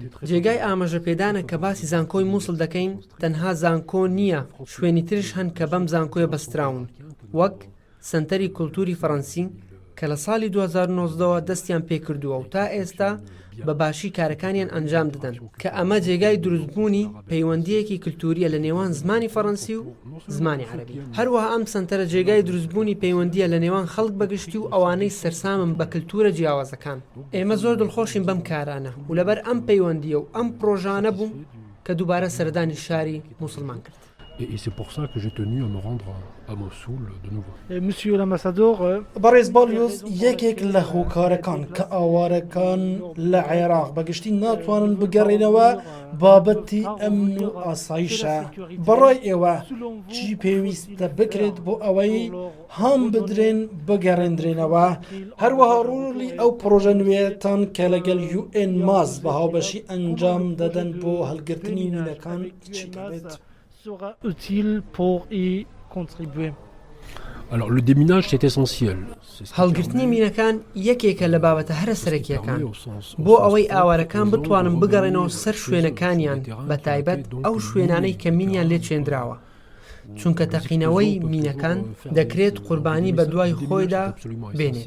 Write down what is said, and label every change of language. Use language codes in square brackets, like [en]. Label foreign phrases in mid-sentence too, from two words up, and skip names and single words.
[ckb] جێگای ئاماژە پێدانە کە باسی زانکۆی مووسڵ دەکەین تەنها زانکۆ نییە، شوێنی ترش هەن کە بەم زانکۆیە بەستراون وەک سنتەری کولتوری فەڕەنسی کە لە ساڵی 2019ەوە دەستیان پێکردووە و تا ئێستا بە باشی کارەکانیان ئەنجام دەدەن کە ئەمە جێگای دروستبوونی پەیوەندیەکی کللتوریە لە نێوان زمانی فەڕەنسی و زمانی عەرەبی. هەروەها ئەم سنتەرە جێگای دروستبوونی پەیوەندیە لە نێوان خەڵک بەگشتی و ئەوانەی سەرسامن بە کللتورە جیاوازەکان. ئێمە زۆر دڵخۆشین بەم کارانە و لەبەر ئەم پەیوەندیە و ئەم پرۆژانە بوو کە دووبارە سەردانی شاری مووسڵمان کرد. [fr] Et c'est pour ça que j'ai tenu à me rendre à Mossoul de nouveau. Monsieur l'ambassadeur, [ckb] بەڕێز بالیۆز یەکێک لە هۆکارەکان کە ئاوارەکان لە عێراق بەگشتی ناتوانن بگەڕێنەوە بابەتی ئەمن و ئاسایشە. بەڕای ئێوە چی پێویستە بکرێت بۆ ئەوەی هەم بدرێن بگەڕێندرێنەوە؟ هەروەها ڕۆڵی ئەو پرۆژە نوێتان کە لەگەڵ UN ماز بە هاوبەشی ئەنجام دەدەن بۆ هەڵگرتنی مینەکان چی دەبێت؟ [fr] sera utile pour y contribuer. Alors le déminage c'est essentiel. [ckb] هەڵگرتنی مینەکان یەکێکە لە بابەتە هەرە سەرەکیەکان بۆ ئەوەی ئاوارەکان بتوانن بگەڕێنەوە سەر شوێنەکانیان بە تایبەت ئەو شوێنانەی کە مینیان لێ چێندراوە. چونکە تەقینەوەی مینەکان دەکرێت قوربانی بە دوای خۆیدا بێنێت.